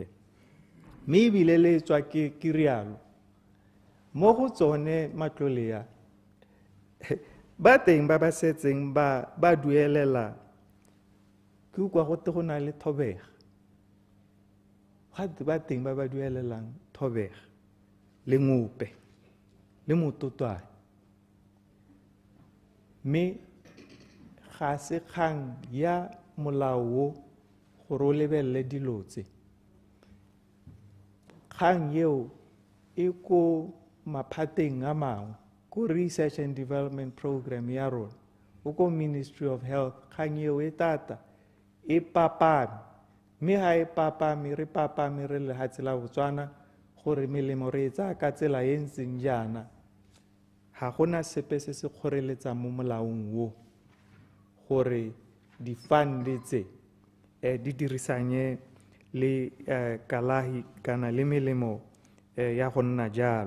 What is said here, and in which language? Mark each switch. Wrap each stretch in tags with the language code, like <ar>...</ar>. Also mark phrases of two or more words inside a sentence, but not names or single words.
<tn>Mme ebile le tswa ke rialo mo go tsone matlole ya ba teng ba ba setseng ba duelela ke kwa gote go na le thobega, gate ba teng ba ba duelelang thobega le ngope le mototwane. Mme ga se kgang ya molao wo gore o lebelele dilo tse, kgang yeo e ko maphateng a mangwe ko</tn> <en>research and development program</en> <tn>ya rona o ko Ministry of Health. Kgang yeo e tata e papame, mme ga e papame re papame re lehatshe la Botswana gore melemo re e tsaya ka tsela e ntseng jaana. Ga gona sepe se se kgoreletsang mo molaong wo gore di-fund tse di dirisanye le kalahi kana le melemo ya go nna jalo.</tn>